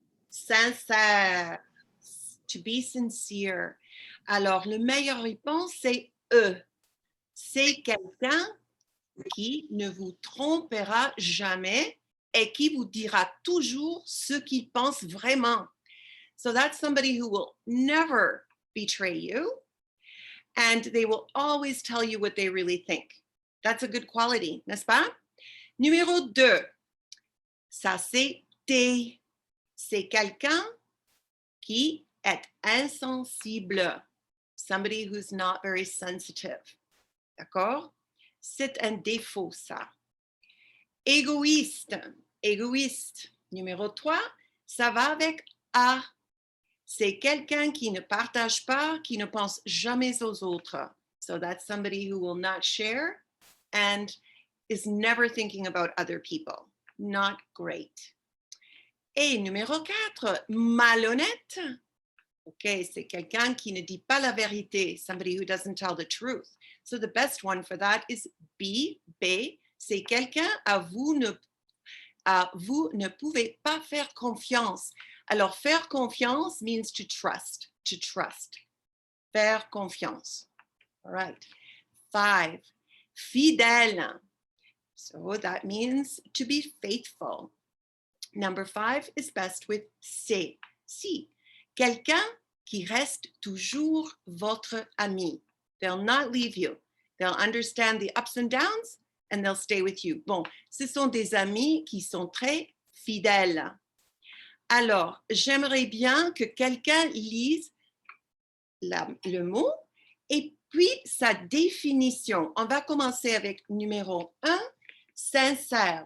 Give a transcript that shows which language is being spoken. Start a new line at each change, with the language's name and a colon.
English: Sincère. To be sincere.
French: Alors, la meilleure réponse, c'est E. C'est quelqu'un qui ne vous trompera jamais et qui vous dira toujours ce qu'il pense vraiment.
English: So that's somebody who will never betray you and they will always tell you what they really think. That's a good quality,
French: n'est-ce pas? Numéro 2, ça c'est T. C'est quelqu'un qui est insensible.
English: Somebody who's not very sensitive.
French: D'accord? C'est un défaut, ça. Égoïste. Égoïste. Numéro 3, ça va avec A. C'est quelqu'un qui ne partage pas, qui ne pense jamais aux autres.
English: So that's somebody who will not share and is never thinking about other people. Not great.
French: Et numéro 4, malhonnête. OK, c'est quelqu'un qui ne dit pas la vérité.
English: Somebody who doesn't tell the truth. So the best one for that is B. B.
French: C'est quelqu'un à vous ne pouvez pas faire confiance. Alors, faire confiance
English: means to trust. Faire confiance. All right. 5.
French: Fidèle.
English: So that means to be faithful. Number 5 is best with C. C.
French: Quelqu'un qui reste toujours votre ami.
English: They'll not leave you. They'll understand the ups and downs, and they'll stay with you.
French: Bon, ce sont des amis qui sont très fidèles. Alors, j'aimerais bien que quelqu'un lise le mot et puis sa définition. On va commencer avec numéro 1, sincère.